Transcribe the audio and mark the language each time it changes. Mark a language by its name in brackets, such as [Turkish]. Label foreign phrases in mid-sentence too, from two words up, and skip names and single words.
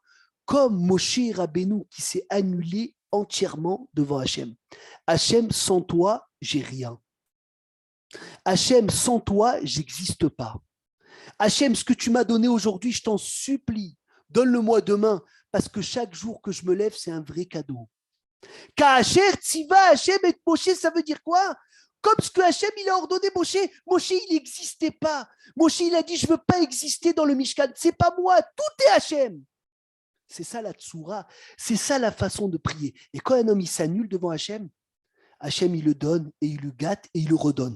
[French] Comme Moshe Rabbeinu qui s'est annulé entièrement devant Hachem. Hachem, sans toi, j'ai rien. Hachem, sans toi, j'existe pas. Hachem, ce que tu m'as donné aujourd'hui, je t'en supplie, donne-le-moi demain, parce que chaque jour que je me lève, c'est un vrai cadeau. [Hebrew] כאשר צוה השם את משה, [French] ça veut dire quoi? Comme ce que Hachem, il a ordonné Moshe. Moshe, il n'existait pas. Moshe, il a dit, je ne veux pas exister dans le Mishkan. C'est pas moi, tout est Hachem. C'est ça la tsoura, c'est ça la façon de prier. Et quand un homme, il s'annule devant Hachem, Hachem, il le donne et il le gâte et il le redonne.